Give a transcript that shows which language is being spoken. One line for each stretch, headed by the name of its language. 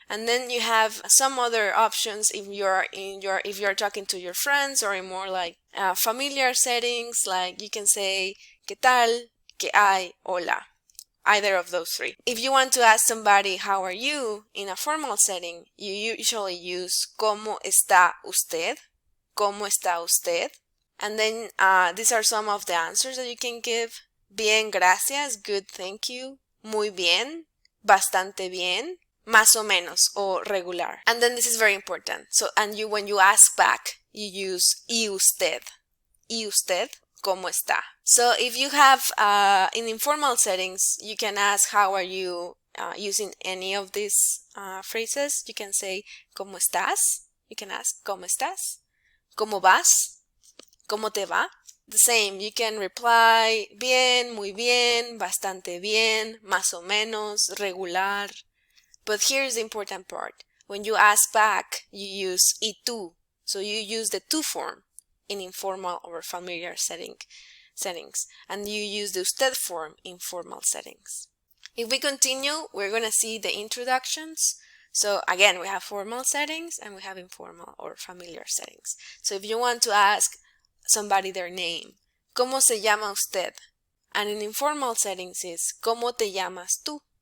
English: And then you have some other options if you're talking to your friends or in more like familiar settings, like you can say
Spanish: ¿qué tal?, ¿qué hay?, hola.
English: Either of those three. If you want to ask somebody how are you in a formal setting, you usually use
Spanish: ¿cómo está usted?, ¿cómo está usted?
English: And then these are some of the answers that you can give.
Spanish: Bien, gracias,
English: good, thank you.
Spanish: Muy bien, bastante bien, más o menos, o regular.
English: And then this is very important. So, when you ask back, you use
Spanish: ¿y usted? ¿Y usted? ¿Cómo está?
English: So if you have, in informal settings, you can ask how are you using any of these phrases. You can say
Spanish: ¿cómo estás?
English: You can ask
Spanish: ¿cómo estás? ¿Cómo vas? ¿Cómo te va?
English: The same, you can reply
Spanish: bien, muy bien, bastante bien, más o menos, regular.
English: But here's the important part. When you ask back, you use
Spanish: y tú.
English: So you use the tú form in informal or familiar settings. And you use the usted form in formal settings. If we continue, we're going to see the introductions. So again, we have formal settings and we have informal or familiar settings. So if you want to ask somebody their name,
Spanish: ¿cómo se llama usted?
English: And in informal settings is
Spanish: ¿cómo te llamas tú?